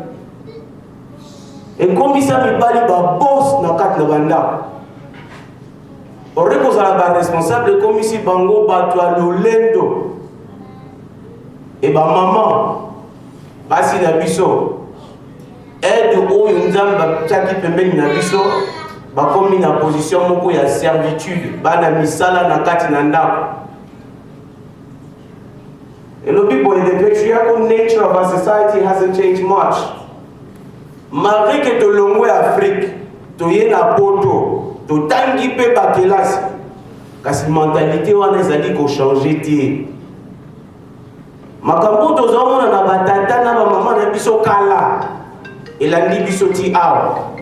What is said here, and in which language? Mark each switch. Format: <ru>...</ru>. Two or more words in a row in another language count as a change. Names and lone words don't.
<ln>ekomisa mibali baboss na kati na bandako ore kozala baresponsable ekomisi bango bato ya lolendo e bamama basi na biso aide oyo nzambe batiaki pembeni na biso bakomi na position moko ya servitude bana misala na kati na ndako elobi boye</ln> <en>the patriarchal nature of our society hasn't changed much</en> <fr>malgré que</fr> <ln>tolongwe Afrique toye na poto totangi mpe bakelasi kasi mentalité wana ezali kochange te makambo tozomona na batata na bamama na biso kala elandi biso ti awa</ln>